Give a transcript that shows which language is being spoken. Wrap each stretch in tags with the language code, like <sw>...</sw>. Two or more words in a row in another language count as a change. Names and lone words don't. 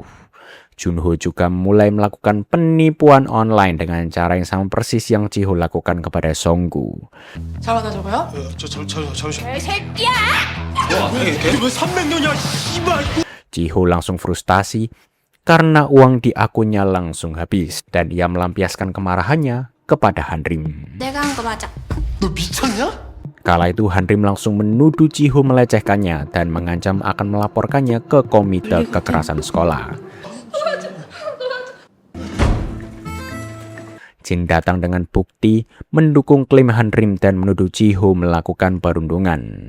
<id>Junho juga mulai melakukan penipuan online dengan cara yang sama persis yang Jiho lakukan kepada Songgu.</id> <ko>잡아다줘봐요?</ko> <id>Jiho langsung frustasi karena uang di akunnya langsung habis dan ia melampiaskan kemarahannya kepada Hanrim.</id> <ko>내가 한 거 맞아. 너 미쳤냐?</ko> <id>Kala itu Hanrim langsung menuduh Jiho melecehkannya dan mengancam akan melaporkannya ke komite kekerasan sekolah. Jin datang dengan bukti mendukung klaim Hanrim dan menuduh Jiho melakukan perundungan.</id>